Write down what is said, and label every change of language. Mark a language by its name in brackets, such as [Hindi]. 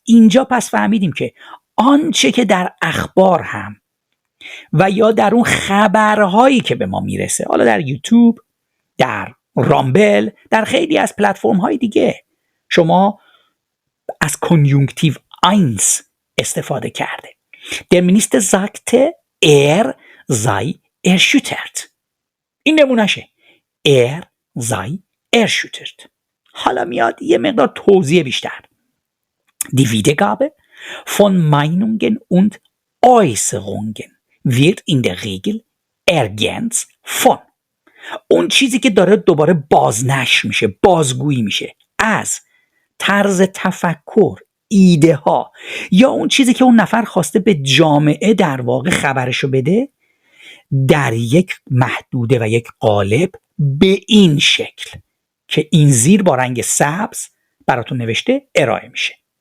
[Persian] اینجا پس فهمیدیم که آنچه که در اخبار هم و یا در اون خبرهایی که به ما میرسه، حالا در یوتیوب، در رامبل، در خیلی از پلتفرم های دیگه شما از کنیونکتیو 1 استفاده کرده. [German] Der Minister sagte sei erschüttert. [Persian] این نمونهشه [German] sei erschüttert. [Persian] حالا میاد یه مقدار توضیح بیشتر. [German] Die Wiedergabe von Meinungen und Äußerungen wird in der Regel ergänzt von. [Persian] اون چیزی که داره دوباره بازنشر میشه، بازگویی میشه از طرز تفکر، ایده ها، یا اون چیزی که اون نفر خواسته به جامعه در واقع خبرشو بده، در یک محدوده و یک قالب به این شکل که این زیر با رنگ سبز براتون نوشته ارائه میشه.